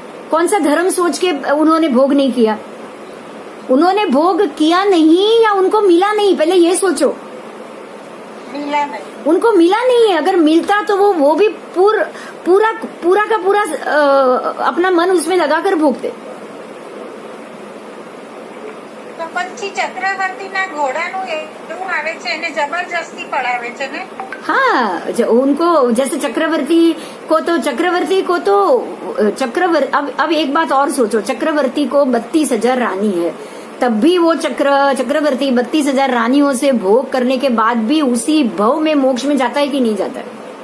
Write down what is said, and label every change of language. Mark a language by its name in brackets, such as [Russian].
[Hindi] कौन सा धर्म सोच के उन्होंने भोग नहीं किया? उन्होंने भोग किया नहीं या उनको मिला नहीं? पहले ये सोचो। मिला नहीं, उनको मिला नहीं है। अगर मिलता तो वो भी पूरा का पूरा अपना मन उसमें लगाकर भोगते। [Gujarati] તો પછી ચક્રવર્તીના ઘોડાનું એવું આવે છે એને જબરજસ્તી પડાવે છે ને? [Hindi] हाँ, उनको जैसे चक्रवर्ती को अब एक बात और सोचो, चक्रवर्ती को 32,000 रानी है, तब भी वो चक्रवर्ती 32,000 रानियों से भोग करने के बाद भी उसी भव में मोक्ष में जाता है कि नहीं जाता है?